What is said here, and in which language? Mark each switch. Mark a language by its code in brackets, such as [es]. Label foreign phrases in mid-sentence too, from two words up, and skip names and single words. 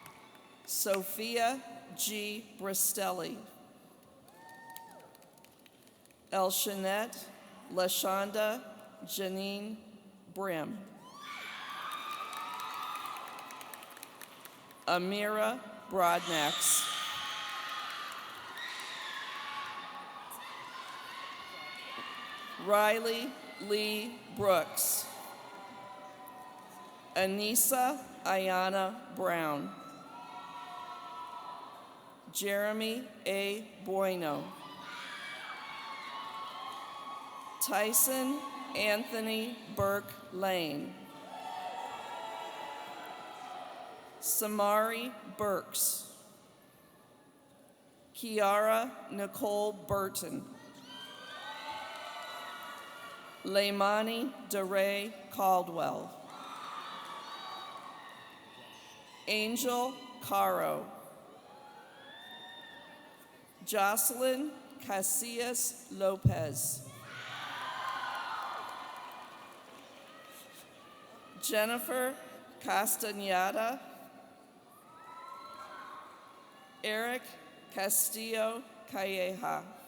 [en] Sophia G. Bristelli. Elshanette Lashonda Janine Brim. Amira Broadnax. Riley Lee Brooks. Anissa Ayana Brown. Jeremy A. Bueno. Tyson Anthony Burke Lane. Samari Burks. Kiara Nicole Burton. Leimani DeRay Caldwell. Angel Caro. Jocelyn Casillas Lopez. Jennifer Castañeda. Eric Castillo Calleja.